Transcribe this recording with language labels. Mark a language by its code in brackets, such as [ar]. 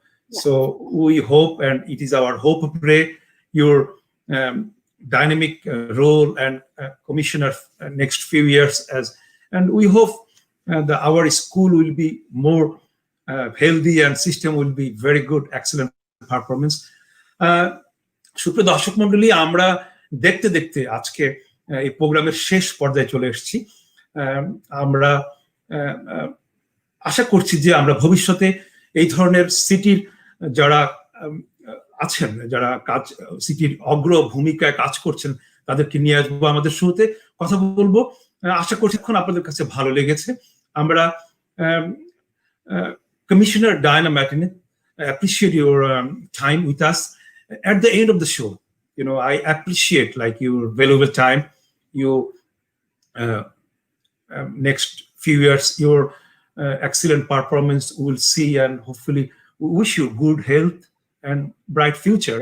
[en] So we hope, and it is our hope, pray your dynamic role and commissioner next few years, and we hope that our school will be more healthy and system will be very good, excellent performance. [bn] সুপ্রিয় দর্শক মন্ডলী, আমরা দেখতে দেখতে আজকে এই প্রোগ্রামের শেষ পর্যায়ে চলে এসেছি। আমরা আশা করছি যে আমরা ভবিষ্যতে এই ধরনের সিটির যারা আছেন, যারা কাজ সিটির অগ্র ভূমিকায় কাজ করছেন, তাদেরকে নিয়ে আসবো, আমাদের শুরুতে কথা বলবো। আশা করছি এখন আপনাদের কাছে ভালো লেগেছে। আমরা [en] Commissioner Dania Martinez, I appreciate your time with us. At the end of the show, I appreciate your valuable time. You next few years, your excellent performance we'll see, and hopefully we wish you good health and bright future.